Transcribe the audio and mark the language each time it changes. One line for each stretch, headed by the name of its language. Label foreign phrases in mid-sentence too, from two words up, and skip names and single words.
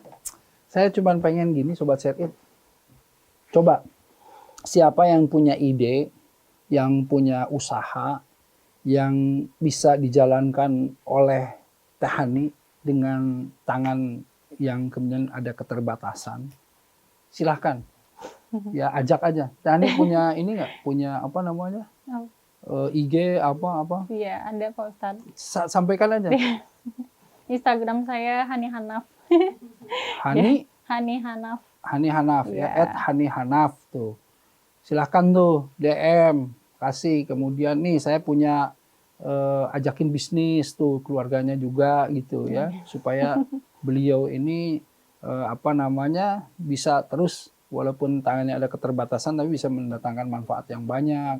Indonesian: Saya cuma pengen gini, Sobat Syar'id. Coba, siapa yang punya ide, yang punya usaha, yang bisa dijalankan oleh Teh Hani, dengan tangan yang kemudian ada keterbatasan, silahkan ya ajak aja. Hani punya ini nggak? Punya apa namanya? IG apa? Iya, ada Pak Ustadz. Sampaikan aja. Instagram saya Hani Hanaf. Hani Hani Hanaf. Hani Hanaf ya, Iya. @Hani Hanaf tuh. Silahkan tuh DM kasih. Kemudian nih saya punya ajakin bisnis tuh keluarganya juga gitu ya, supaya beliau ini apa namanya bisa terus walaupun tangannya ada keterbatasan tapi bisa mendatangkan manfaat yang banyak.